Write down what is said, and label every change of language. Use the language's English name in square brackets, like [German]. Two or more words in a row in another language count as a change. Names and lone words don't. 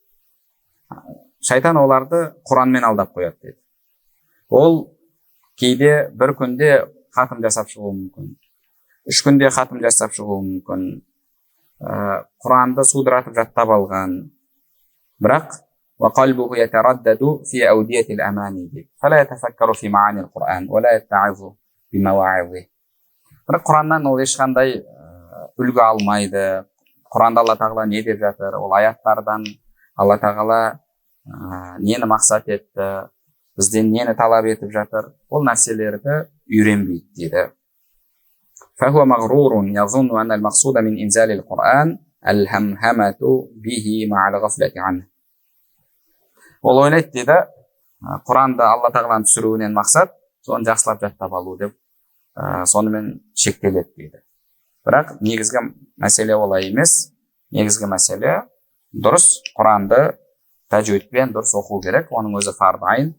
[Kazakh] Шайтан оларды Құранмен алдап қояды дейді. Ол кейде бір күнде хатым жасап шығуы мүмкін. 3 күнде хатым жасап шығуы мүмкін. Құранды судыратып жаттап алған. Бірақ [Arabic] وقلبه يتردد في أودية الأماني дейді. فلا يتفكر في معاني القرآن ولا يتعظ بمواعظه. [Kazakh] Бірақ Құраннан ол ешқандай үлгі алмайды. Құранда Алла тағала не деп жатыр? Ол аяттардан Алла тағала нені мақсат етті, бізден нені талап етіп жатыр? Ол нәрселерді үйренбейді дейді. [Arabic] فهو مغرور يظن أن المقصود من إنزال القرآن الهمهمة به مع الغفلة عنه. [Kazakh] Ол ойлайды дейді, Құранды Алла тағаланың түсіруінен мақсат соны жақсылап жаттап алу деп, сонымен шектеледі дейді. Бірақ негізгі мәселе олай емес. Негізгі мәселе дұрыс Құранды тәжвидпен дұрыс оқу керек, оның өзі [Arabic] فرض عين.